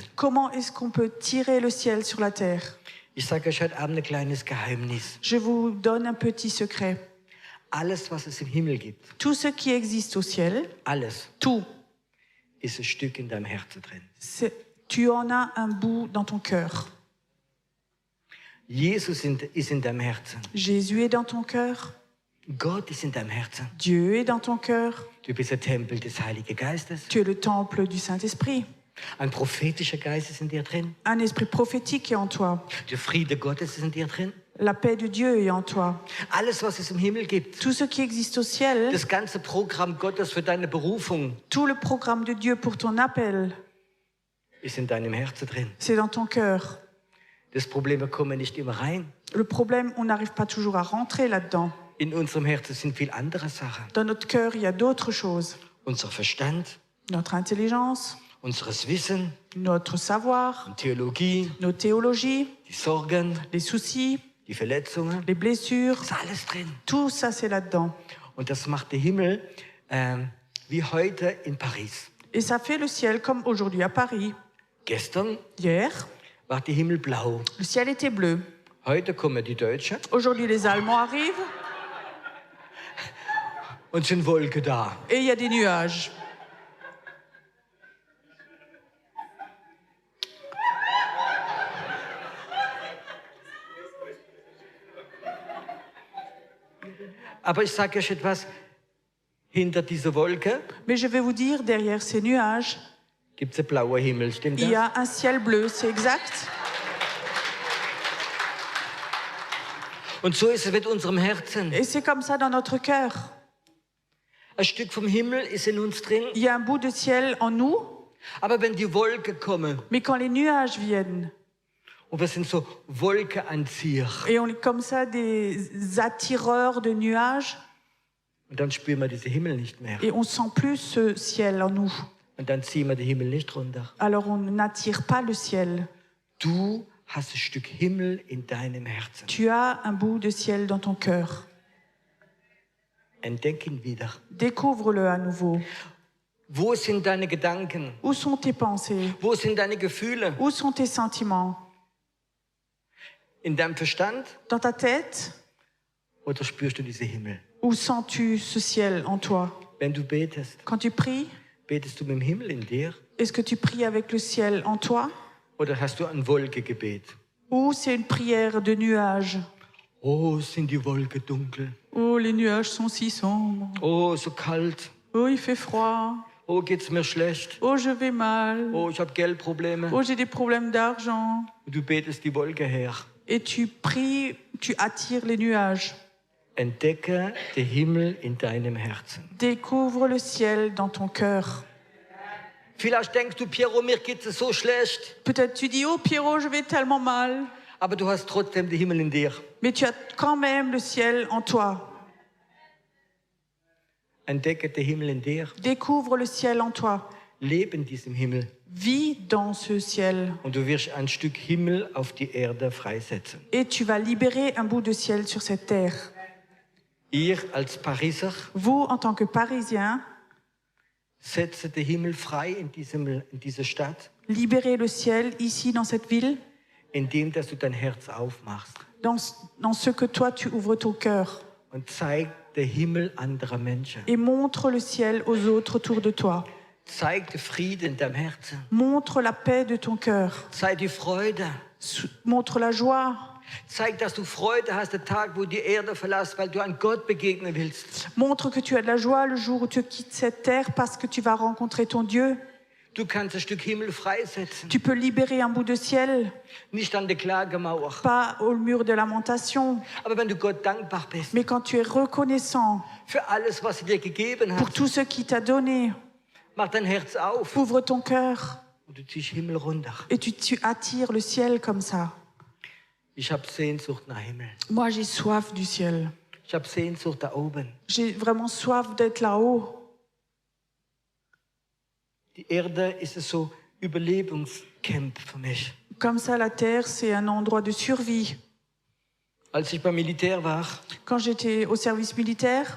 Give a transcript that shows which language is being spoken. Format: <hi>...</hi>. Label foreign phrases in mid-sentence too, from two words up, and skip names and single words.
<fr>Comment est-ce qu'on peut tirer le ciel sur la terre?</fr> <de>Ich sage euch heute Abend ein kleines Geheimnis.</de> <fr>Je vous donne un petit secret.</fr> <de>Alles, was es im Himmel gibt,</de> <fr>Tout ce qui existe au ciel,</fr> <de>alles</de> <fr>tout,</fr> <de>ist ein Stück in deinem Herzen drin.</de> <fr>tu en as un bout dans ton cœur.</fr> <de>Jesus ist in deinem Herzen.</de> <fr>Jésus est dans ton cœur.</fr> <de>Gott ist in deinem Herzen.</de> <fr>Dieu est dans ton cœur.</fr> <de>Du bist der Tempel des Heiligen Geistes.</de> <fr>Tu es le temple du Saint-Esprit.</fr> <de>Ein prophetischer Geist ist in dir drin.</de> <fr>Un esprit prophétique est en toi.</fr> <de>Der Friede Gottes ist in dir drin.</de> <fr>La paix de Dieu est en toi.</fr> <de>Alles, was es im Himmel gibt,</de> <fr>Tout ce qui existe au ciel,</fr> <de>das ganze Programm Gottes für deine Berufung,</de> <fr>tout le programme de Dieu pour ton appel,</fr> <de>ist in deinem Herzen drin.</de> <fr>c'est dans ton cœur.</fr> <de>Das Problem, wir kommen nicht immer rein.</de> <fr>Le problème, on n'arrive pas toujours à rentrer là-dedans.</fr> <de>In unserem Herzen sind viel andere Sachen.</de> <fr>Dans notre cœur, il y a d'autres choses.</fr> <de>Unser Verstand,</de> <fr>Notre intelligence,</fr> <de>unseres Wissen,</de> <fr>notre savoir,</fr> <de>Theologie,</de> <fr>nos théologies,</fr> <de>die Sorgen,</de> <fr>les soucis,</fr> <de>die Verletzungen.</de> <fr>les blessures.</fr> <de>Ist alles drin.</de> <fr>Tout ça, c'est là-dedans.</fr> <de>Und das macht der Himmel wie heute in Paris.</de> <fr>Et ça fait le ciel comme aujourd'hui à Paris.</fr> <de>Gestern</de> <fr>Hier,</fr> <de>war der Himmel blau.</de> <fr>le ciel était bleu.</fr> <de>Heute kommen die Deutschen</de> <fr>Aujourd'hui, les Allemands arrivent</fr> <de>und sind Wolken da.</de> <fr>et il y a des nuages.</fr> <de>Aber ich sage euch etwas, hinter dieser Wolke</de> <fr>Mais je vais vous dire, derrière ces nuages,</fr> <de>gibt es einen blauen Himmel. Stimmt</de> <fr>il y</fr> <de>das?</de> <fr>a un ciel bleu, c'est exact.</fr> <de>Und so ist es mit unserem Herzen.</de> <fr>Et c'est comme ça dans notre cœur.</fr> <de>Ein Stück vom Himmel ist in uns drin.</de> <fr>Il y a un bout de ciel en nous,</fr> <de>Aber wenn die Wolken kommen,</de> <fr>mais quand les nuages viennent,</fr> <de>und wir sind so Wolkenanzieher,</de> <fr>et on est comme ça des attireurs de nuages,</fr> <de>und dann spüren wir diesen Himmel nicht mehr.</de> <fr>et on sent plus ce ciel en nous.</fr> <de>Und dann ziehen wir den Himmel nicht runter.</de> <fr>Alors on n'attire pas le ciel.</fr> <de>Du hast ein Stück Himmel in deinem Herzen.</de> <fr>Tu as un bout de ciel dans ton cœur.</fr> <de>Entdeck ihn wieder.</de> <fr>Découvre-le à nouveau.</fr> <de>Wo sind deine Gedanken?</de> <fr>Où sont tes pensées?</fr> <de>Wo sind deine Gefühle?</de> <fr>Où sont tes sentiments?</fr> <de>In deinem Verstand?</de> <fr>Dans ta tête?</fr> <de>Oder spürst du diesen Himmel?</de> <fr>Où sens-tu ce ciel en toi?</fr> <de>Wenn du betest,</de> <fr>Quand tu pries,</fr> <de>betest du mit dem Himmel in dir?</de> <fr>est-ce que tu pries avec le ciel en toi?</fr> <de>Oder hast du ein Wolkengebet?</de> <fr>Ou c'est une prière de nuages?</fr> <de>Oh, sind die Wolken dunkel.</de> <fr>Oh, les nuages sont si sombres.</fr> <de>Oh, so kalt.</de> <fr>Oh, il fait froid.</fr> <de>Oh, geht's mir schlecht.</de> <fr>Oh, je vais mal.</fr> <de>Oh, ich habe Geldprobleme.</de> <fr>Oh, j'ai des problèmes d'argent.</fr> <de>Und du betest die Wolke her.</de> <fr>Et tu pries, tu attires les nuages.</fr> <de>Entdecke den Himmel in deinem Herzen.</de> <fr>Découvre le ciel dans ton cœur.</fr> <de>Vielleicht denkst du, Piero, mir geht's so schlecht.</de> <fr>Peut-être tu dis, oh Pierrot, je vais tellement mal.</fr> <de>Aber du hast trotzdem den Himmel in dir.</de> <fr>Mais tu as quand même le ciel en toi.</fr> <de>Entdecke den Himmel in dir.</de> <fr>Découvre le ciel en toi.</fr> <de>Lebe in diesem Himmel.</de> <fr>Vis dans ce ciel.</fr> <de>Und du wirst ein Stück Himmel auf die Erde freisetzen.</de> <fr>Et tu vas libérer un bout de ciel sur cette terre.</fr> <de>Ihr als Pariser</de> <fr>Vous, en tant que Parisiens,</fr> <de>Setze den Himmel frei in dieser Stadt,</de> <fr>Libérer le ciel ici dans cette ville,</fr> <de>indem dass du dein Herz aufmachst</de> <fr>dans ce que toi tu ouvres ton cœur</fr> <de>und zeig den Himmel anderer Menschen.</de> <fr>et montre le ciel aux autres autour de toi.</fr> <de>Zeig den Frieden in deinem Herzen.</de> <fr>Montre la paix de ton cœur.</fr> <de>Zeig die Freude.</de> <fr>Montre la joie.</fr> <de>Zeig, dass du Freude hast, den Tag, wo du die Erde verlässt, weil du an Gott begegnen willst.</de> <fr>Montre que tu as de la joie le jour où tu quittes cette terre parce que tu vas rencontrer ton Dieu.</fr> <de>Du kannst ein Stück Himmel freisetzen.</de> <fr>Tu peux libérer un bout de ciel,</fr> <de>Nicht an der Klagemauer.</de> <fr>pas au mur de lamentation,</fr> <de>Aber wenn du Gott dankbar bist</de> <fr>mais quand tu es reconnaissant</fr> <de>für alles, was er dir gegeben</de> <fr>pour</fr> <de>hat,</de> <fr>tout ce qu'il t'a donné,</fr> <de>mach dein Herz auf</de> <fr>ouvre ton cœur</fr> <de>und du ziehst Himmel runter.</de> <fr>et tu attires le ciel comme ça.</fr> <de>Ich habe Sehnsucht nach Himmel.</de> <fr>Moi, j'ai soif du ciel.</fr> <de>Ich habe Sehnsucht da oben.</de> <fr>J'ai vraiment soif d'être là-haut.</fr> <de>Die Erde ist so Überlebenscamp für mich.</de> <fr>Comme ça, la terre, c'est un endroit de survie.</fr> <de>Als ich beim Militär war,</de> <fr>Quand j'étais au service militaire,</fr>